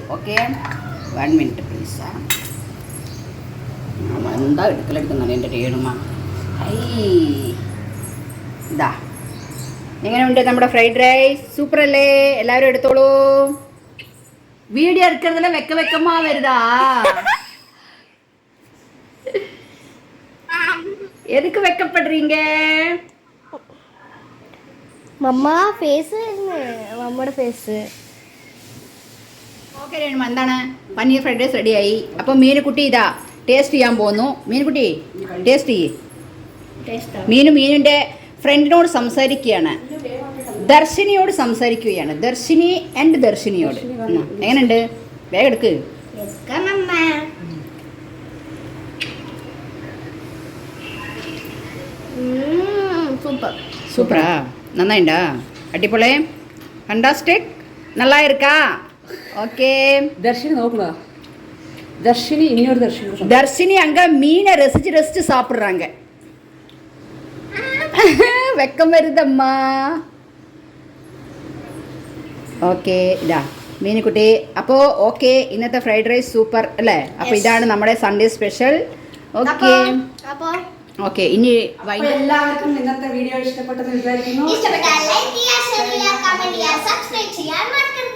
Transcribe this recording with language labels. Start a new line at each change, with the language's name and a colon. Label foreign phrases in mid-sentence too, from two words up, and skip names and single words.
English: okay, 1 minute please.
Malayalam: എന്താ എടുക്കലെടുക്കുന്നത് എൻ്റെ രേണുമ. ഇതാ എങ്ങനെയുണ്ട് നമ്മുടെ
English: fried rice?
Malayalam: സൂപ്പർ അല്ലേ? എല്ലാവരും എടുത്തോളൂ. വീഡിയോ എടുക്കുന്നതിൽ
Tamil: வெக்கமா வருதா. எதுக்கு வெக்கப்படுறீங்க?
Malayalam: മമ്മ ഫേസ് മമ്മയുടെ ഫേസ്. ഓക്കെ രേണുമ, എന്താണ്
English: paneer fried rice
Malayalam: റെഡിയായി. അപ്പം മീനുകുട്ടി ഇതാ ടേസ്റ്റ് ചെയ്യാൻ പോകുന്നു. മീനുകുട്ടി ടേസ്റ്റ് ചെയ്യ്. മീനിൻ്റെ ഫ്രണ്ടിനോട് സംസാരിക്കുകയാണ്, ദർശിനിയോട് സംസാരിക്കുകയാണ്. ദർശിനി ആൻഡ് ദർശിനിയോട്. എങ്ങനെയുണ്ട്? വേഗം എടുക്ക്. സൂപ്പർ.
Tamil: சூப்பரா? நல்லாயிண்டா? அடிப்பொளே, ஃபண்டாஸ்டிக், நல்லா இருக்கா? ஓகே.
Malayalam: ദർശിനി നോക്കണോ? ദർശിനി ഇനിയൊരു ദർശിനി.
Tamil: தர்ஷினி அங்கே மீனை ரசிச்சு சாப்பிட்றாங்க. வெக்கம் வருதம்மா.
Malayalam: ഓക്കെ, ഇതാ മീനുകുട്ടി. അപ്പോൾ ഓക്കെ, ഇന്നത്തെ
English: fried rice
Malayalam: സൂപ്പർ അല്ലേ? അപ്പോൾ ഇതാണ് നമ്മുടെ
English: Sunday special. okay okay,
Malayalam: ഇനി എല്ലാവർക്കും ഇന്നത്തെ വീഡിയോ ഇഷ്ടപ്പെട്ടെന്ന് വിചാരിക്കുന്നു. ഇഷ്ടപ്പെട്ടാൽ ലൈക്ക് ചെയ്യുക, ഷെയർ ചെയ്യുക, കമന്റ് ചെയ്യുക, സബ്സ്ക്രൈബ് ചെയ്യാൻ മറക്കരുത്.